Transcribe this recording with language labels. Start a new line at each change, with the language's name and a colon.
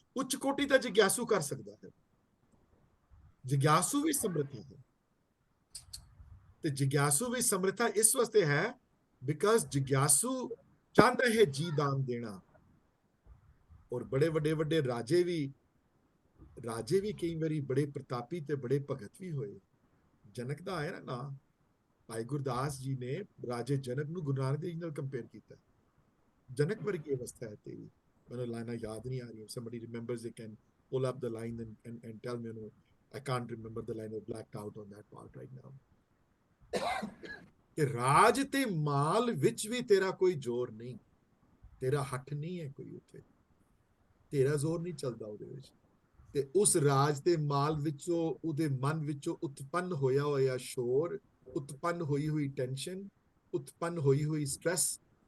Punjabi: ਉੱਚ ਕੋਟੀ ਦਾ ਜਿਗਿਆਸੂ ਕਰ ਸਕਦਾ ਹੈ, ਜਿਗਿਆਸੂ ਵੀ ਸਮਰੱਥਾ ਹੈ, ਤੇ ਜਿਗਿਆਸੂ ਵੀ ਸਮਰੱਥਾ ਇਸ ਵਾਸਤੇ ਹੈ ਬਿਕਾਜ਼ ਜਿਗਿਆਸੂ ਚਾਹੁੰਦਾ ਹੈ ਜੀ ਦਾਨ ਦੇਣਾ। ਔਰ ਬੜੇ ਵੱਡੇ ਰਾਜੇ ਵੀ ਕਈ ਵਾਰੀ ਬੜੇ ਪ੍ਰਤਾਪੀ ਤੇ ਬੜੇ ਭਗਤ ਵੀ ਹੋਏ। ਜਨਕ ਦਾ ਆਇਆ ਨਾ, ਭਾਈ ਗੁਰਦਾਸ ਜੀ ਨੇ ਰਾਜੇ ਜਨਕ ਨੂੰ ਗੁਰੂ ਨਾਨਕ ਦੇਵ ਜੀ ਨਾਲ ਕੰਪੇਅਰ ਕੀਤਾ। ਜਨਕ ਵਰਗੀ ਅਵਸਥਾ ਹੈ ਤੇਰੀ। ਮੈਨੂੰ ਲਾਈਨਾਂ ਯਾਦ ਨਹੀਂ ਆ ਰਹੀਆਂ।
English: Somebody remembers, they can pull up the line and tell me, I can't remember the line, I've blacked out on that part right now.
Punjabi: ਕਿ ਰਾਜ ਤੇ ਮਾਲ ਵਿੱਚ ਵੀ ਤੇਰਾ ਕੋਈ ਜ਼ੋਰ ਨਹੀਂ, ਤੇਰਾ ਹੱਠ ਨਹੀਂ ਹੈ ਕੋਈ ਉੱਥੇ, ਤੇਰਾ ਜ਼ੋਰ ਨਹੀਂ ਚੱਲਦਾ ਉਹਦੇ ਵਿੱਚ। ਤੇ ਉਸ ਰਾਜ ਤੇ ਮਾਲ ਵਿੱਚੋਂ, ਉਹਦੇ ਮਨ ਵਿੱਚੋਂ ਉਤਪੰਨ ਹੋਇਆ ਸ਼ੋਰ, ਉਤਪੰਨ ਹੋਈ ਟੈਨਸ਼ਨ, ਉਤਪੰਨ ਹੋਈ ਸਟ੍ਰੈਸ,